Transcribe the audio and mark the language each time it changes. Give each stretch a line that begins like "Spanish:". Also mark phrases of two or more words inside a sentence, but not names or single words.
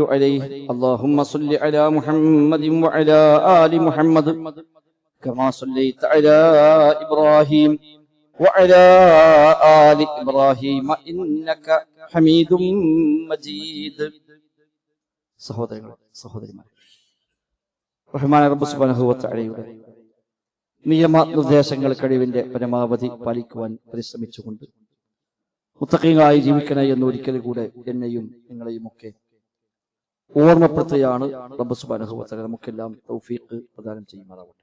Arabic: عليه اللهم صل على محمد وعلى آل محمد كما صليت على إبراهيم وعلى آل إبراهيم إنك حميد مجيد
Malayalam: സഹോദരിമാരെ, റഹ്മാൻ റബ്ബ്
Arabic: سبحانه وتعالى
Malayalam: നിയമനിർദ്ദേശങ്ങൾ കഴിവിന്റെ പരമാവധി പാലിക്കുവാൻ പരിശ്രമിച്ചുകൊണ്ട് മുത്തഖീങ്ങളായി ജീവിക്കണേ എന്ന് ഒരിക്കൽ കൂടെ എന്നെയും നിങ്ങളെയും ഒക്കെ ഓർമ്മപ്പെടുത്തുകയാണ് റബ്ബ്
Arabic: سبحانه وتعالى
Malayalam: നമുക്കെല്ലാം തൗഫീഖ് പ്രദാനം ചെയ്യുമാറാവട്ടെ.